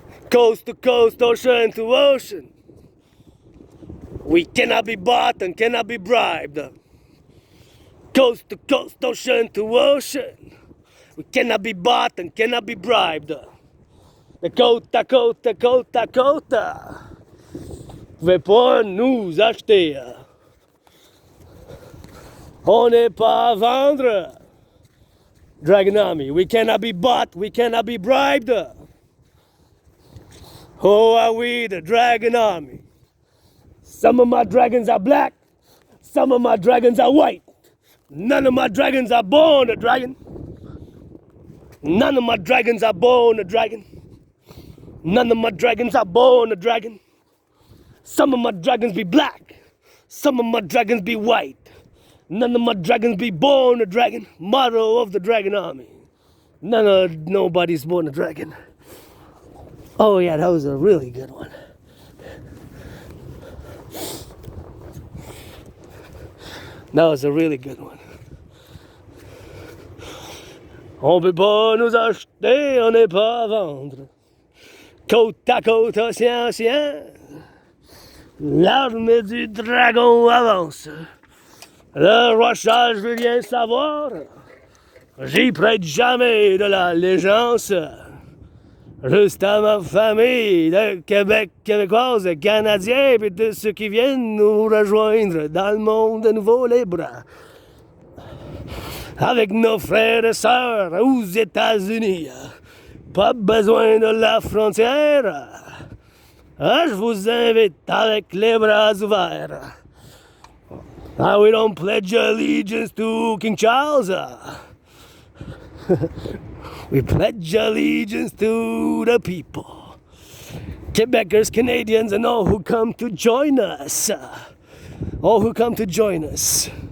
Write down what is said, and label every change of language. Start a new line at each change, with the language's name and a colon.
English: Coast to coast, ocean to ocean. We cannot be bought and cannot be bribed. Coast to coast, ocean to ocean. We cannot be bought and cannot be bribed. Dakota, Dakota, Dakota, Dakota.
French: Vous pouvez pas nous acheter. On n'est pas à vendre.
English: Dragon Army, we cannot be bought, we cannot be bribed. Oh, are we the Dragon Army? Some of my dragons are black, some of my dragons are white. None of my dragons are born a dragon. None of my dragons are born a dragon. None of my dragons are born a dragon. Some of my dragons be black, some of my dragons be white. None of my dragons be born a dragon. Motto of the Dragon Army. Nobody's born a dragon. Oh yeah, that was a really good one. That was a really good one.
French: On peut pas nous acheter, on n'est pas à vendre. Côte à côte, océan, océan. L'armée du dragon avance. Le rochage veut rien savoir. J'y prête jamais de l'allégeance. Juste à ma famille de Québec, québécoise, canadiens, et de ceux qui viennent nous rejoindre dans le monde de nouveau libre. Avec nos frères et sœurs aux États-Unis. Pas besoin de la frontière. Je vous invite avec les bras ouverts.
English: We don't pledge allegiance to King Charles. We pledge allegiance to the people. Quebecers, Canadians, and all who come to join us. All who come to join us.